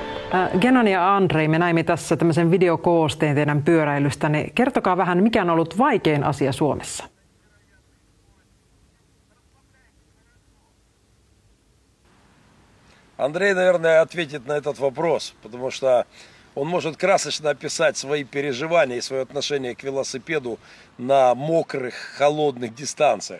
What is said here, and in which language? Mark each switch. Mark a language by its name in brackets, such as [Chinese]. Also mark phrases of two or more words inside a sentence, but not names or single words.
[Finnish] Genan ja Andrei, me näimme tässä tämmöisen videokoosteen teidän pyöräilystäne. Kertokaa vähän, mikä on ollut vaikein asia Suomessa? [Russian] Андрей, наверное, ответит на этот вопрос, потому что он может красочно описать свои переживания и свое отношение к велосипеду на мокрых, холодных дистанциях.